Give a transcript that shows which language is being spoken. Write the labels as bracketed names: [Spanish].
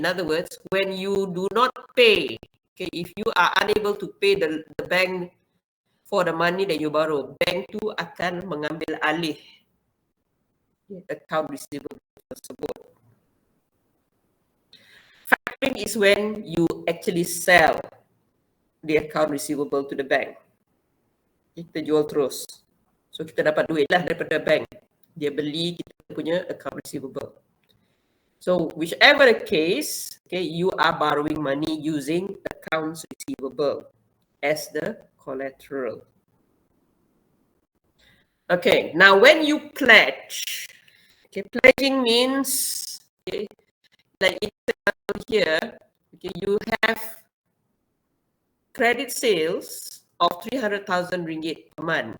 [English] In other words, when you do not pay, okay, if you are unable to pay the bank for the money that you borrow, [Malay] bank tu akan mengambil alih account receivable tersebut. [English] Factoring is when you actually sell the account receivable to the bank. [Malay] Kita jual terus. So kita dapat duit lah daripada bank. Dia beli kita punya account receivable. [English] So whichever the case, okay, you are borrowing money using accounts receivable as the collateral. Okay, now when you pledge, okay, pledging means, okay, like here, okay, you have credit sales of 300,000 ringgit per month.